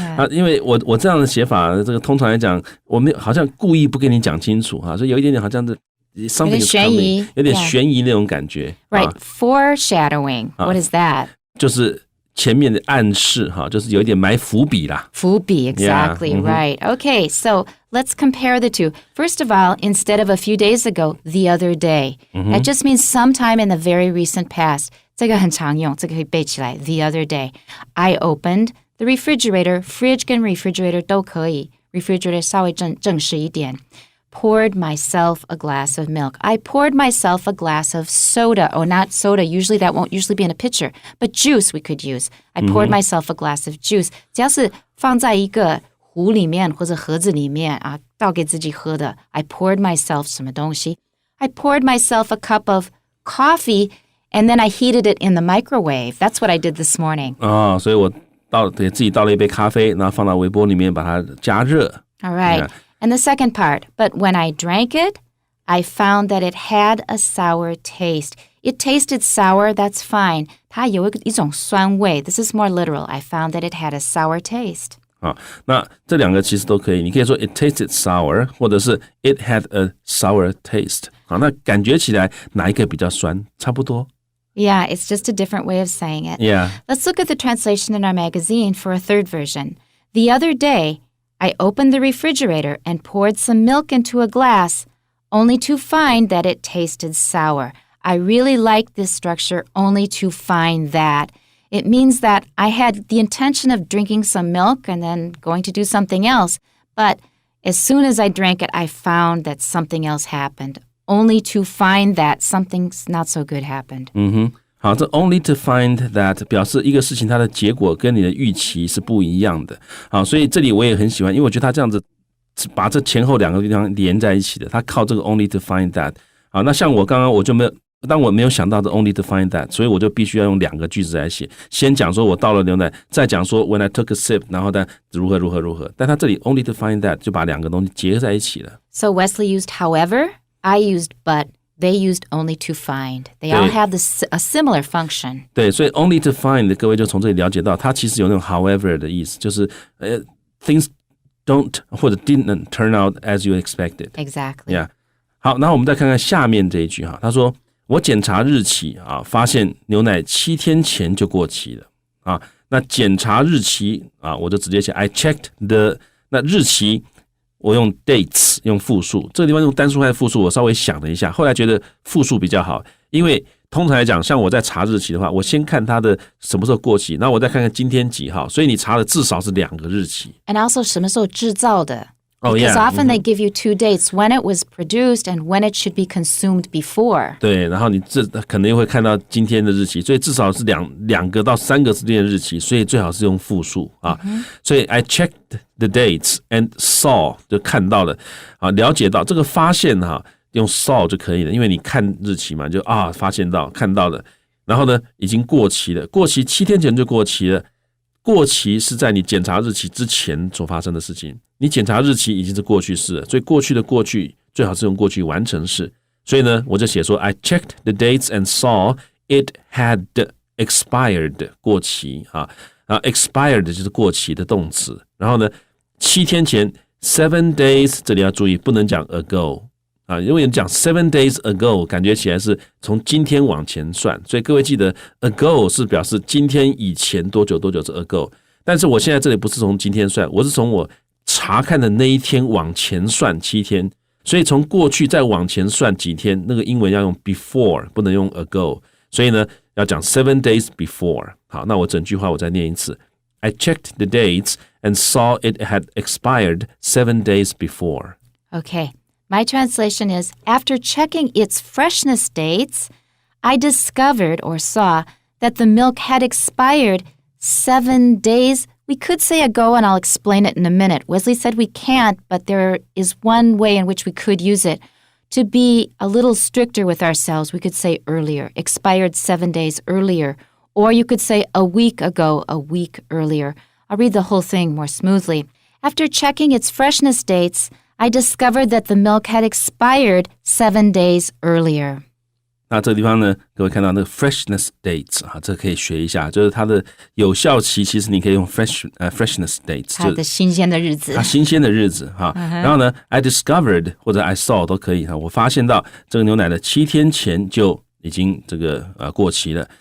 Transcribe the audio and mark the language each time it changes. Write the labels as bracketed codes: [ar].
[zh] 因为我这样的写法，这个通常来讲，我们好像故意不跟你讲清楚所以有一点点好像是 [en] something is coming， [zh] 有点悬疑那种感觉。 [en] Right, foreshadowing. What is that? [zh] 就是前面的暗示就是有一点埋伏笔啦。 [en] 伏笔 exactly, right. Okay, so let's compare the two. First of all, instead of a few days ago, the other day. That just means sometime in the very recent past. [zh] 这个很常用，这个可以背起来。 [en] The other day, I opened the refrigerator. Fridge [zh] 跟 [en] refrigerator [zh] 都可以。 [en] refrigerator 稍微正式一点。 poured myself a glass of milk. I poured myself a glass of soda. Oh, not soda. Usually that won't usually be in a pitcher. But juice we could use. I poured myself a glass of juice. [zh] 只要是放在一个壶里面或者盒子里面啊，倒给自己喝的。 [en] I poured myself [zh] 什么东西？ [en] I poured myself a cup of coffee and then I heated it in the microwave. That's what I did this morning. [zh] 所以我给自己倒了一杯咖啡，然后放到微波里面把它加热。 [en] All right. Yeah. And the second part, but when I drank it, I found that it had a sour taste. It tasted sour, that's fine. [zh] 它有一种酸味. [en] This is more literal. I found that it had a sour taste. [zh] 好，那这两个其实都可以。你可以说 [en] it tasted sour， [zh] 或者是 [en] it had a sour taste。 [zh] 好，那感觉起来哪一个比较酸？差不多。 [en] Yeah, it's just a different way of saying it. Yeah. Let's look at the translation in our magazine for a third version. The other day, I opened the refrigerator and poured some milk into a glass, only to find that it tasted sour. I really like this structure, only to find that. It means that I had the intention of drinking some milk and then going to do something else, but as soon as I drank it, I found that something else happened, only to find that something not so good happened. [zh] 好，这 [en] only to find that [zh] 表示一个事情它的结果跟你的预期是不一样的。好，所以这里我也很喜欢，因为我觉得他这样子把这前后两个地方连在一起的，他靠这个 [en] only to find that。 [zh] 好，那像我刚刚我就没有，当我没有想到这 [en] only to find that， [zh] 所以我就必须要用两个句子来写，先讲说我倒了牛奶，再讲说 [en] when I took a sip， [zh] 然后再如何如何如何。但他这里 only to find that 就把两个东西结合在一起了。 [en] So Wesley used however, I used but.They used only to find. They all have a similar function. [zh] 对，所以 [en] only to find [zh] 各位就从这里了解到，它其实有那种 however 的意思，就是 [en] things don't [zh] 或者 [en] didn't turn out as you expected. Exactly. Yeah. [zh] 好，然后我们再看看下面这一句哈，他说我检查日期啊，发现牛奶7天前就过期了啊。那检查日期啊，我就直接写 [en] I checked the [zh] 那日期。我用 dates 用复数，这个地方用单数还是复数，我稍微想了一下，后来觉得复数比较好，因为通常来讲，像我在查日期的话，我先看它的什么时候过期，然后我再看看今天几号，所以你查的至少是2个日期。 [en] And also [zh] 什么时候制造的？ [en] Oh, Because yeah. often they give you 2 dates, when it was produced and when it should be consumed before. [zh] 对，然后你可能会看到今天的日期，所以至少是两个到3个之间的日期，所以最好是用复数啊。所以 [en] I checked the dates and saw [zh] 就看到了啊，了解到这个发现哈，用 saw 就可以了，因为你看日期嘛，就发现到看到了，然后呢已经过期了，过期7天前就过期了。过期是在你检查日期之前所发生的事情，你检查日期已经是过去式了，所以过去的过去最好是用过去完成式。所以呢，我就写说 [en] I checked the dates and saw it had expired [zh] 过期啊，expired 就是过期的动词。然后呢，7天前 7 days 这里要注意，不能讲 ago。啊，因为你讲 [en] 7 days ago， [zh] 感觉起来是从今天往前算，所以各位记得 ago 是表示今天以前多久多久是 ago， 但是我现在这里不是从今天算，我是从我查看的那一天往前算7天，所以从过去再往前算几天，那个英文要用 before， 不能用 ago， 所以呢要讲 [en] 7 days before。 [zh] 好，那我整句话我再念一次 [en] I checked the dates and saw it had expired 7 days before. Okay.My translation is, after checking its freshness dates, I discovered or saw that the milk had expired 7 days. We could say ago, and I'll explain it in a minute. Wesley said we can't, but there is one way in which we could use it. To be a little stricter with ourselves, we could say earlier, expired 7 days earlier. Or you could say a week ago, a week earlier. I'll read the whole thing more smoothly. After checking its freshness dates,I discovered that the milk had expired 7 days earlier. [zh] 那这个地方呢，各位看到那个 freshness dates 啊，这个可以学一下，就是它的有效期，其实你可以用 freshness dates，它的新鲜的日子，它新鲜的日子哈。然后呢 ， [en] I discovered [zh] 或者 [en] I saw [zh] 都可以哈，我发现到这个牛奶的7天前就已经这个过期了。